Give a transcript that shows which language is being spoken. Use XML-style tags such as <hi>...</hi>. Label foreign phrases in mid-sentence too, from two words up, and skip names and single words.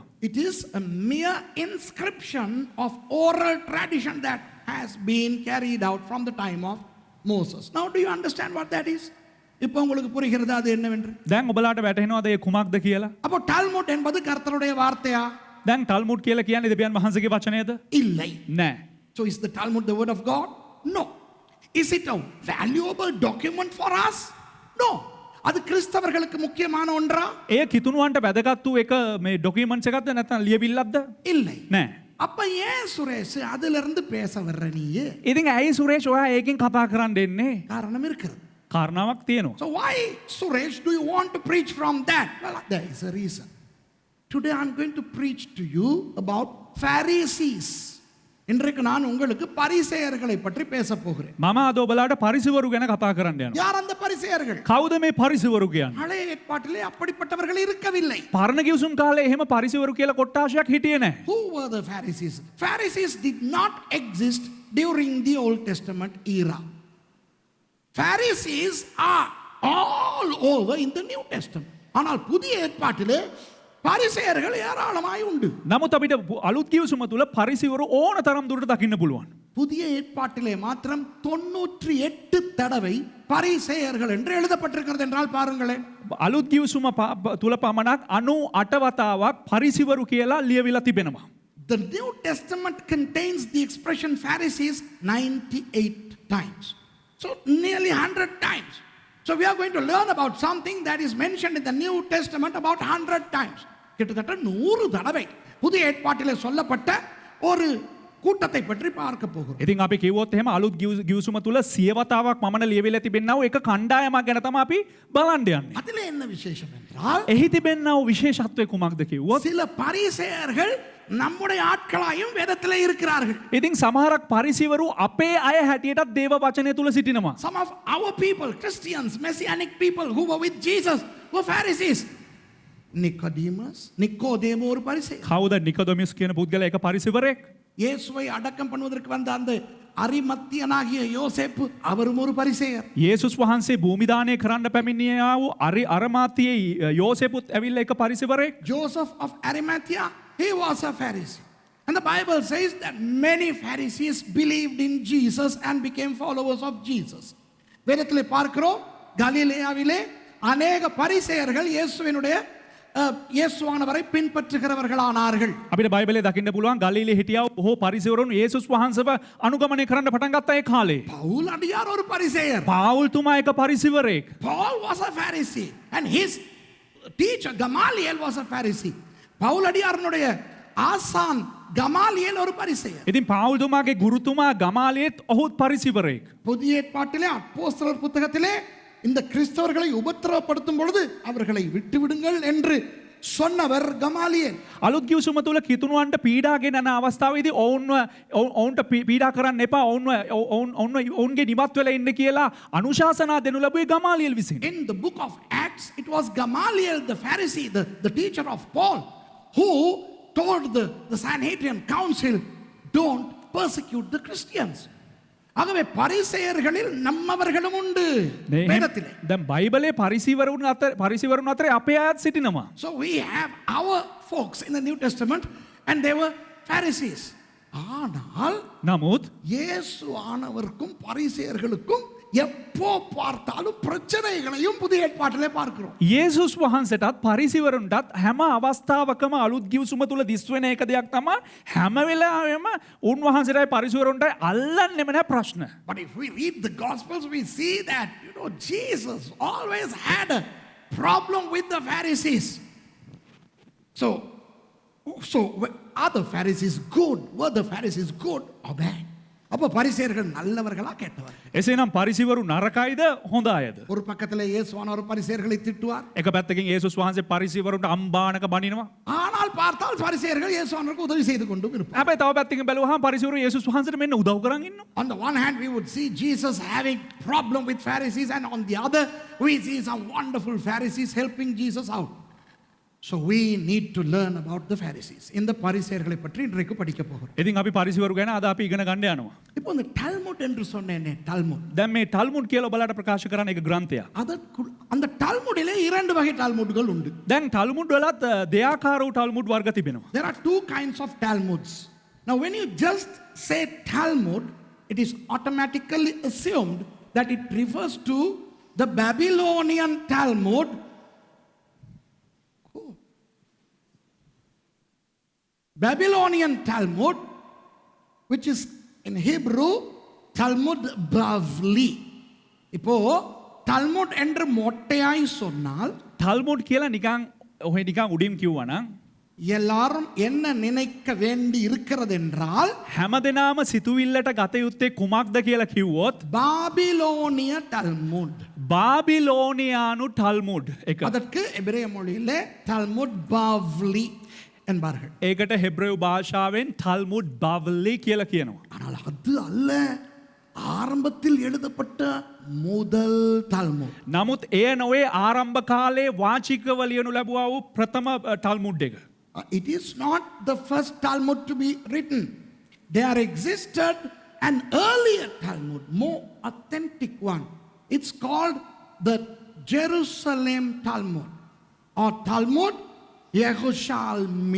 <en>It is a mere inscription of oral tradition that has been carried out from the time of Moses. Now do you understand what that is?</en> <ta>இப்போ உங்களுக்கு புரிகிறதா அது என்னவென்று?</ta> <si>දැන් ඔබලාට වැටහෙනවද ඒ කුමක්ද කියලා?</si> <ta>அப்போ டால்முட் என்பது கர்த்தருடைய வார்த்தையா?</ta> <si>දැන් තල්මුඩ් කියලා කියන්නේ දෙවියන් වහන්සේගේ වචනයද?</si> <ta>இல்லை.</ta> <si>නෑ.</si> <en>So is the Talmud the word of God? No. Is it a valuable document for us? No.</en> <ta>அது கிறிஸ்தவர்களுக்கு முக்கியமான ஒன்றா?</ta> <si>එය කිතුණුවන්ට වැදගත් වූ එක මේ ඩොකියුමන්ට්ස් එකක්ද නැත්නම් ලියවිල්ලක්ද?</si> <ta>இல்லை.</ta> <si>නෑ.</si> <ta>அப்ப ஏன் சுரேஷ் அதுல இருந்து பேச வர்ற நீ?</ta> <si>ඉතින් ඇයි සුරේෂ් ඔයා ඒකෙන් කතා කරන්න එන්නේ?</si> <ta>காரணம் இருக்கிறது.</ta> <si>කාරණාවක් තියෙනවා.</si> <en>So why, Suresh, do you want to preach from that? Well, there is a reason. Today I'm going to preach to you about Pharisees.</en> <ta>இன்றைக்கு நான் உங்களுக்கு பரிசேயர்களை பற்றி பேச போகிறேன்.</ta> <si>මම අද ඔබලාට පරිසවරු ගැන කතා කරන්න යනවා.</si> <ta>யார் அந்த பரிசேயர்கள்?</ta> <si>කවුද මේ පරිසවරු කියන්නේ?</si> <ta>பழைய ஏற்பாட்டிலே அப்படிப்பட்டவர்கள் இருக்கவில்லை.</ta> <si>පරණ කිව්සුම් කාලේ එහෙම පරිසවරු කියලා කොට්ටාශයක් හිටියේ නැහැ.</si> <en>Who were the Pharisees? Pharisees did not exist during the Old Testament era. Pharisees are all over in the New Testament.</en> <ta>ஆனால் புதிய ஏற்பாட்டிலே பரிசேயர்கள் ஏராளமாய் உண்டு.</ta> <si>නමුත් අපිට අලුත් කිව්සුම තුල පරිසවරු ඕන තරම් දුරට දකින්න පුළුවන්.</si> <ta>புதிய ஏற்பாட்டிலே மாத்திரம் 98 தடவை பரிசேயர்கள் என்று எழுதப்பட்டிருக்கிறது என்றால் பாருங்களேன்.</ta> <si>අලුත් කිව්සුම තුල පමණක් 98 වතාවක් පරිසවරු කියලා ලියවිලා තිබෙනවා.</si> <en>The New Testament contains the expression Pharisees 98 times. So nearly 100 times. So we are going to learn about something that is mentioned in the New Testament about 100 times.</en> <ta>கிட்டத்தட்ட 100 தடவை புதிய ஏற்பாட்டிலே சொல்லப்பட்ட ஒரு கூட்டத்தை பற்றி பார்க்க போகிறோம்.</ta> <si>ඉතින් අපි කිව්වොත් එහෙම අලුත් කිව්සුම තුල 100 වතාවක් මමන ලියවිලා තිබෙනා වූ එක කණ්ඩායමක් ගැන තමයි අපි බලන්න යන්නේ.</si> <ta>அதிலே என்ன விசேஷம் என்றால்</ta> <si>එහි තිබෙනා වූ විශේෂත්වය කුමක්ද කිව්වොත්</si> <ta>சில பரிசேயர்கள் நம்முடைய ஆட்களாயும் வேதத்திலே இருக்கிறார்கள்.</ta> <si>ඉතින් සමහරක් පරිසවරු අපේ අය හැටියටත් දේව වචනය තුල සිටිනවා.</si> <en>Some of our people, Christians, Messianic people who were with Jesus were Pharisees.</en> <ta>நிக்கோதேமு ஒரு பரிசேயர்.</ta> <si>කවුද නිකොදෙමස් කියන පුද්ගලයා එක පරිසවරයෙක්?</si> <ta>இயேசுவை அடக்கம் பண்ணுவதற்கு வந்த அந்த அரிமத்தியனாகிய யோசேப்பு அவரும் ஒரு பரிசேயர்.</ta> <si>යේසුස් වහන්සේ භූමිදානය කරන්න පැමිණියා වූ අරමාතියේ යෝසෙපුත් ඇවිල්ලා එක පරිසවරයෙක්.</si> <en>Joseph of Arimathea, he was a Pharisee. And the Bible says that many Pharisees believed in Jesus and became followers of Jesus.</en> <ta>வேதத்திலே பார்க்கிறோம் கலிலேயாவிலே அநேக பரிசேயர்கள் இயேசுவானவரை பின்பற்றுகிறவர்களானார்கள்.</ta> <si>අපිට බයිබලයේ දකින්න පුළුවන් ගලිලේ හිටියා බොහෝ පරිසවරුන් යේසුස් වහන්සේව අනුගමනය කරන්න පටන් ගත්තා ඒ කාලේ.</si> <ta>பவுல் அடியார் ஒரு பரிசேயர்.</ta> <si>පාවුල් තුමා එක පරිසවරයෙක්.</si> <en>Paul was a Pharisee and his teacher Gamaliel was a Pharisee.</en> <ta>பவுல் அடியாரனுடைய ஆசான் கமாலியேல் ஒரு பரிசேயர்.</ta> <si>ඉතින් පාවුල් තුමාගේ ගුරුතුමා ගමාලියෙත් ඔහුත් පරිසවරයෙක්.</si> <ta>புதிய ஏற்பாட்டிலே அப்போஸ்தலர் புத்தகத்திலே இந்த கிறிஸ்தவர்களை உபத்திரவப்படுத்தும் பொழுது அவர்களை விட்டுவிடுங்கள் என்று சொன்னவர் கமாலியல்.</ta> <si>අලුත් ගිවිසුම තුල කිතුණුවන්ට පීඩාගෙන යන අවස්ථාවේදී ඔවුන්ට පීඩා කරන්න එපා ඔවුන්ගේ නිමත් වෙලා ඉන්න කියලා අනුශාසනා දෙනු ලැබුවේ ගමාලියල් විසින්.</si> <en>In the book of Acts, it was Gamaliel, the Pharisee, the teacher of Paul, who told the Sanhedrin council, don't persecute the Christians.</en> <ta>ஆகவே பரிசேயர்களில் நம்மவர்களும் உண்டு வேதத்திலே.</ta> <si>දැන් බයිබලයේ පරිසීවරුන් අතරේ අපේ අයත් සිටිනවා.</si> <en>So we have our folks in the New Testament and they were Pharisees.</en> <ta>ஆனால்</ta> <si>නමුත්</si> <ta>இயேசு ஆனவருக்கும் பரிசேயர்களுக்கும் எப்போ பார்த்தாலும் பிரச்சனைகளையும் புதிய ஏற்பாட்டிலே பார்க்கிறோம்.</ta> <si>යේසුස් වහන්සේටත් පරිසීවරුන්ටත් හැම අවස්ථාවකම අලුත් ගිවිසුම තුල දිස් වෙන එක දෙයක් තමයි හැම වෙලාවෙම උන්වහන්සේටයි පරිසීවරුන්ටයි අල්ලන්නෙම නැහැ ප්‍රශ්න.</si> <en>But if we read the Gospels, we see that Jesus always had a problem with the Pharisees. So are the Pharisees good? Were the Pharisees good or bad?</en> <ta>அப்ப பரிசேயர்கள் நல்லவர்களா கெட்டவர்கள்?</ta> <si>එසේනම් පරිසීවරු නරකයිද හොඳයිද?</si> <ta>ஒரு பக்கத்துல இயேசுவானவர் பரிசேயர்களை திட்டுவார்.</ta> <si>එක පැත්තකින් යේසුස් වහන්සේ පරිසීවරුන්ට අම්බානක බනිනවා.</si> <ta>ஆனால் பார்த்தால் பரிசேயர்கள் இயேசுவானவருக்கு உதவி செய்து கொண்டு இருப்பார்.</ta> <si>හැබැයි තව පැත්තකින් බැලුවහම පරිසීවරු යේසුස් වහන්සේට මෙන්න උදව් කරන් ඉන්නවා.</si> <en>On the one hand, we would see Jesus having problem with Pharisees, and on the other, we see some wonderful Pharisees helping Jesus out. So we need to learn about the Pharisees.</en> <ta>இந்த பரிசேயர்களை பற்றி இன்றைக்கு படிக்க போகிறோம்.</ta> <si>ඉතින් අපි පරිසීවරු ගැන අද අපි ඉගෙන ගන්න යනවා.</si> <ta>இப்போ இந்த டால்முட் என்று சொன்னேனே, டால்முட்.</ta> <si>දැන් මේ ටල්මුඩ් කියලා ඔබලාට ප්‍රකාශ කරන එක ග්‍රන්ථයක්.</si> <ta>அந்த டால்முடிலே இரண்டு வகை டால்முட்கள் உண்டு.</ta> <si>දැන් ටල්මුඩ් වලත් දෙආකාර වූ ටල්මුඩ් වර්ග තිබෙනවා.</si> <en>There are two kinds of Talmuds. Now when you just say Talmud, it is automatically assumed that it refers to the Babylonian Talmud. Babylonian Talmud, which is in Hebrew Talmud Bavli.</en> <ta>இப்போ Talmud என்று மொட்டையாய் சொன்னால்</ta> <si>ටල්මුඩ් කියලා නිකන් උඩින් කිව්වනම්</si> <ta>எல்லாரும் என்ன நினைக்க வேண்டி இருக்கிறது என்றால்</ta> <si>හැමදෙනාම සිතුවිල්ලට ගත යුත්තේ කුමක්ද කියලා කිව්වොත්</si> <ta>பாபிலோனிய Talmud.</ta> <si>බාබිලෝනියානු ටල්මුඩ් එක.</si> <ta>அதற்கு எபிரேய மொழியிலே Talmud Bavli என்பார்கள்.</ta> <si>ඒකට හෙබ්‍රේව භාෂාවෙන් ටල්මුඩ් බාවලි කියලා කියනවා.</si> <ta>ஆனால் அது அல்ல ஆரம்பத்தில் எழுதப்பட்ட முதல் Talmud.</ta> <si>නමුත් එය නොවේ ආරම්භ කාලේ වාචිකව ලියනු ලැබුවා වූ ප්‍රථම ටල්මුඩ් එක.</si> <en>It is not the first Talmud to be written. There existed an earlier Talmud, more authentic one. It's called the Jerusalem Talmud or Talmud Yerushalmi.</en>